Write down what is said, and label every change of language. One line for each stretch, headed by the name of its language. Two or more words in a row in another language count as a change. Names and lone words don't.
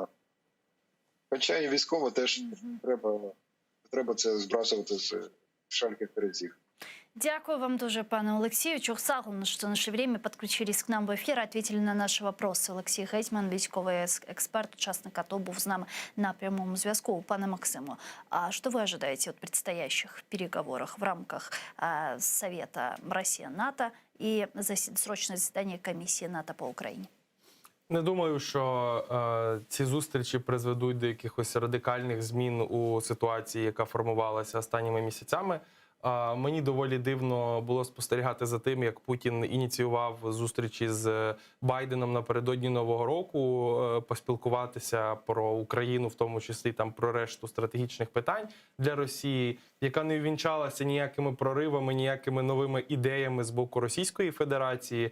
Ukrainian: Хоча і військово теж треба це збрасувати з шальких терезів. Дякую вам дуже, пане Олексію. Чухсагу, що в наше время підключились к нам в ефір, ответили на наші вопроси. Олексій Гетьман, військовий експерт, учасник АТО, був з нами на прямому зв'язку.
Russian: Пане Максиму, а что вы ожидаете от предстоящих переговорах в рамках Совета Россия-НАТО и срочное заседание комиссии НАТО по Україні?
Ukrainian: Не думаю, що ці зустрічі призведуть до якихось радикальних змін у ситуації, яка формувалася останніми місяцями. Мені доволі дивно було спостерігати за тим, як Путін ініціював зустрічі з Байденом напередодні Нового року, поспілкуватися про Україну, в тому числі там про решту стратегічних питань для Росії, яка не увінчалася ніякими проривами, ніякими новими ідеями з боку Російської Федерації.